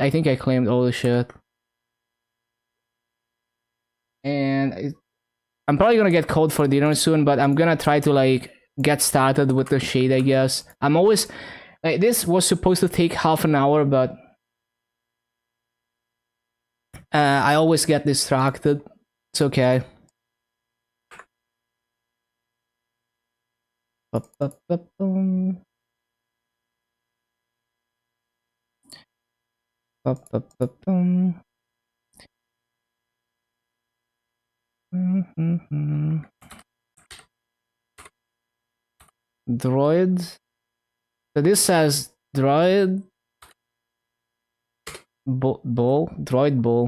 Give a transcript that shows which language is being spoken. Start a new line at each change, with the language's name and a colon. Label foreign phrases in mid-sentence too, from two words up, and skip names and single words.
English: I think I claimed all the shit. And I'm probably gonna get called for dinner soon, but I'm gonna try to like get started with the shade, I guess. I'm always like, this was supposed to take half an hour, but I always get distracted. It's okay. Ba-ba-ba-boom. Ba-ba-ba-boom. Mm-hmm. Droids. So this says droid bull. Droid bull.